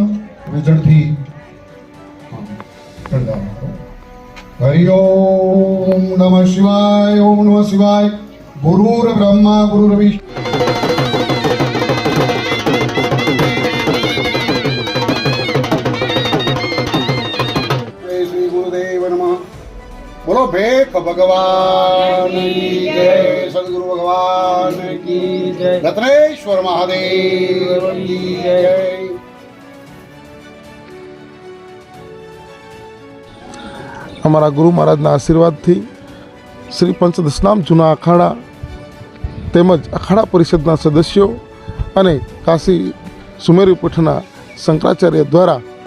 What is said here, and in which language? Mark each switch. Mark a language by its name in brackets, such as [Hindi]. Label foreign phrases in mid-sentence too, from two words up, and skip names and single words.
[Sanskrit] जड़थी हरि ओम नमः शिवाय। ओम नमः शिवाय। गुरुर ब्रह्मा गुरुर विष्णु। श्री गुरुदेव नमः। [Hindi] बोलो भेक भगवान की जय। सदगुरु भगवान की जय। रत्नेश्वर महादेव की जय। [Gujarati] અમારા ગુરુ મહારાજના આશીર્વાદથી શ્રી પંચદશનામ જૂના અખાડા તેમજ અખાડા પરિષદના સદસ્યો અને કાશી સુમેરી પીઠના શંકરાચાર્ય દ્વારા